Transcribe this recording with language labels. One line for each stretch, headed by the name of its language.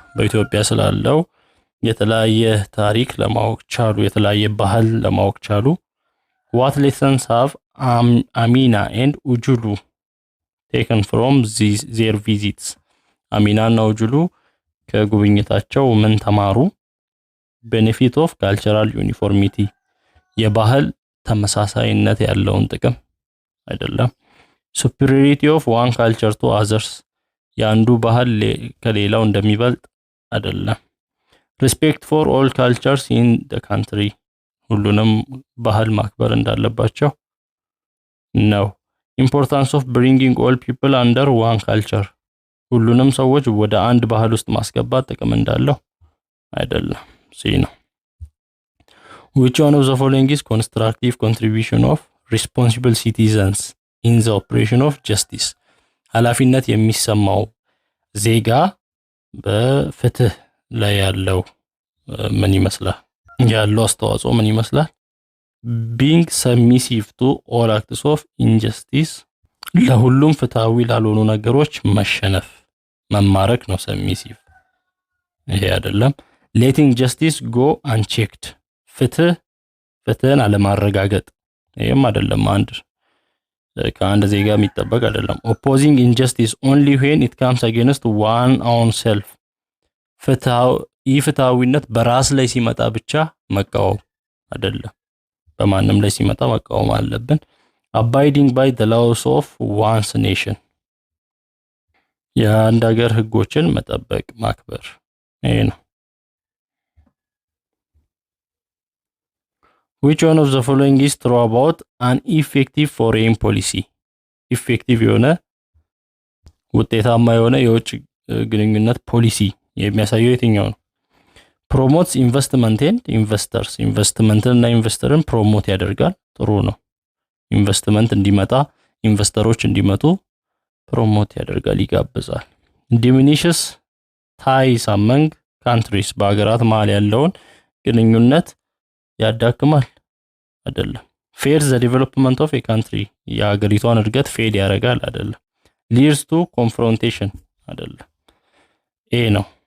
Amharic: በኢትዮጵያ ስላለው የተለያየ ታሪክ ለማወቅ ቻሉ፣
English: የተለያየ ባህል ለማወቅ ቻሉ። What lessons have Amina and Ujulu taken from their visits?
Amharic: አሚና እና ኡጁሉ ከጉብኝታቸው ምን ተማሩ?
English: Benefit of cultural uniformity.
Amharic: የባህል ተመሳሳይነት ያለውን ጥቅም አይደለም።
English: Superiority of one culture to others.
Amharic: ያንዱ ባህል ከሌላው እንደሚበልጥ አይደለም።
English: Respect for all cultures in the country.
Amharic: ሁሉንም ባህል ማክበር እንዳለባቸው ነው።
English: Importance of bringing all people under one culture.
Amharic: ሁሉንም ሰዎች ወደ አንድ ባህል ውስጥ ማስገባት ጥቅም እንዳለው አይደለም። ሲ ነው።
English: Which one of the following is constructive contribution of responsible citizens in the operation of justice?
Amharic: ኃላፊነት የሚሰማው ዜጋ በፍትህ ላይ ያለው ምን ይመስላል? ያለው አስተዋጽኦ ምን ይመስላል?
English: Being submissive to all acts of injustice.
Amharic: ለሁሉም ፍትሃዊ ላልሆኑ ነገሮች መሸነፍ መማረክ ነው submissive። ይሄ አይደለም።
English: Letting justice go unchecked.
Amharic: ፍትህን አለማረጋገጥ ይሄም አይደለም። ከአንድ ዜጋ የሚጠበቅ አይደለም።
English: Opposing injustice only when it comes against one own self.
Amharic: ፍትሃዊነት በራስ ላይ ሲመጣ ብቻ መቃወም አይደለም፣ በማንም ላይ ሲመጣ መቃወም አለብን።
English: Abiding by the laws of one's nation.
Amharic: የአንድ ሀገር ህጎችን መጠበቅ ማክበር ይሄ ነው።
English: which one of the following is true about an effective foreign policy?
Amharic: effective የሆነ ውጤታማ የሆነ የውጭ ግንኙነት ፖሊሲ የሚያሳየው የትኛው ነው?
English: promotes investment and investors
Amharic: ኢንቨስትመንትን እና ኢንቨስተርን ፕሮሞት ያደርጋል። ጥሩ ነው። ኢንቨስትመንት እንዲመጣ ኢንቨስተሮች እንዲመጡ ፕሮሞት ያደርጋል፣ ይጋብዛል።
English: diminishes ties among countries
Amharic: በአገራት መሃል ያለውን ግንኙነት ያዳክማል አይደለም።
English: fears the development of a country
Amharic: የአገሪቷን እድገት ፌድ ያደርጋል አይደለም።
English: leads to confrontation
Amharic: አይደለም። ኤ ነው።